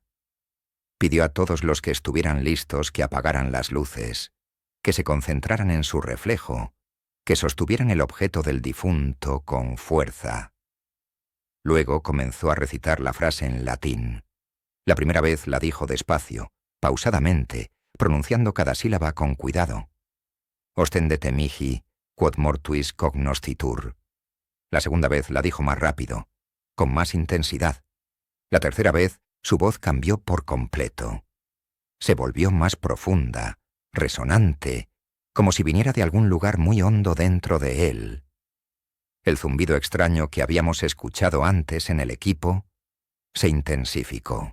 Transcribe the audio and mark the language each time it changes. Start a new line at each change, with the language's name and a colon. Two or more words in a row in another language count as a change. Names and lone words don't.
Spanish: Pidió a todos los que estuvieran listos que apagaran las luces, que se concentraran en su reflejo, que sostuvieran el objeto del difunto con fuerza. Luego comenzó a recitar la frase en latín. La primera vez la dijo despacio, pausadamente, pronunciando cada sílaba con cuidado.
Latin: Ostendete mihi, quod mortuis cognoscitur.
Spanish: La segunda vez la dijo más rápido, con más intensidad. La tercera vez su voz cambió por completo. Se volvió más profunda, resonante, como si viniera de algún lugar muy hondo dentro de él. El zumbido extraño que habíamos escuchado antes en el equipo se intensificó.